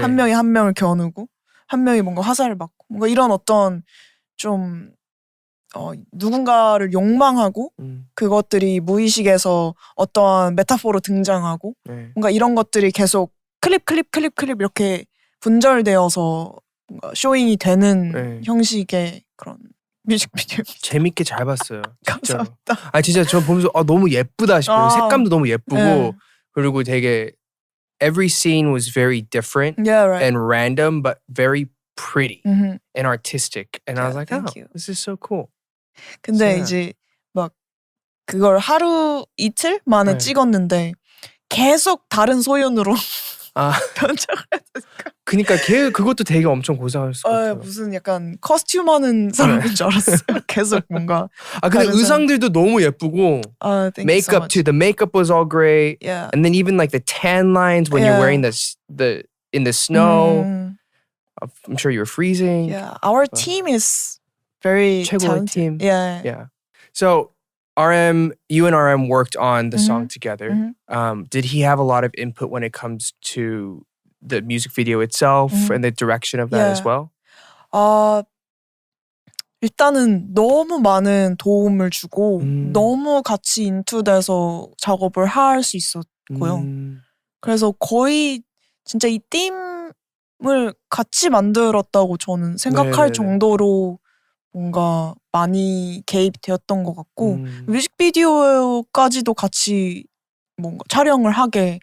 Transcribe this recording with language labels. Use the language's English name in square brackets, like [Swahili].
[Korean] 한 명이 한 명을 겨누고 한 명이 뭔가 화살을 맞고 뭔가 이런 어떤 좀 누군가를 욕망하고 그것들이 무의식에서 어떠한 메타포로 등장하고 네. 뭔가 이런 것들이 계속 클립 이렇게 분절되어서 뭔가 쇼잉이 되는 네. 형식의 그런 뮤직비디오. 재밌게 잘 봤어요. 진짜로. 감사합니다. 진짜 저 보면서 너무 예쁘다 싶어요. 색감도 너무 예쁘고 네. 그리고 되게 [English] every scene was very different Yeah, right. and random but very pretty and artistic. And I was Yeah, like, thank you. this is so cool. [Korean] 근데 진짜. 이제 막 그걸 하루 이틀 만에 네. 찍었는데 계속 다른 소윤으로 변장을 했으니까 그니까 걔 그것도 되게 엄청 고생했을 것 같아요. 무슨 약간 커스튬 하는 사람인 줄 알았어요. 계속 뭔가 근데 다른 의상들도 너무 예쁘고 [English] thank you so makeup much. too. The makeup was all great. Yeah. And then even like the tan lines when you're wearing the in the snow. I'm sure you were freezing. Yeah, our team is very [Korean] 최고의 [English] talented. team. Yeah. So you and RM worked on the song together. Did he have a lot of input when it comes to the music video itself and the direction of that as well? [Korean] 일단은 너무 많은 도움을 주고 너무 같이 인투돼서 작업을 할 수 있었고요. 그래서 거의 진짜 이 팀을 같이 만들었다고 저는 생각할 네네네. 정도로 뭔가 많이 개입되었던 것 같고 뮤직비디오까지도 같이 뭔가 촬영을 하게